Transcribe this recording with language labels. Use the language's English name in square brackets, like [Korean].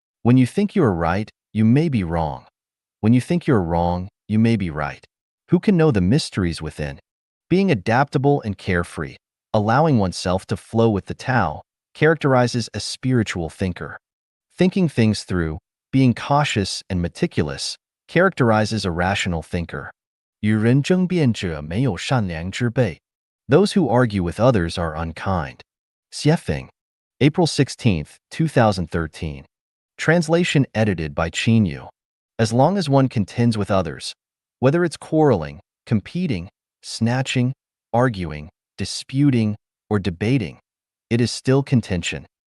[English] When you think you are right, you may be wrong. When you think you're wrong, you may be right. Who can know the mysteries within? Being adaptable and carefree, allowing oneself to flow with the Tao, characterizes a spiritual thinker. Thinking things through, being cautious and meticulous, characterizes a rational thinker. [Chinese] 与人争辩者没有善良之辈. [English] Those who argue with others are unkind. Xiefeng. April 16, 2013. Translation edited by Qin Yu. As long as one contends with others, whether it's quarreling, competing, snatching, arguing, disputing, or debating, it is still contention.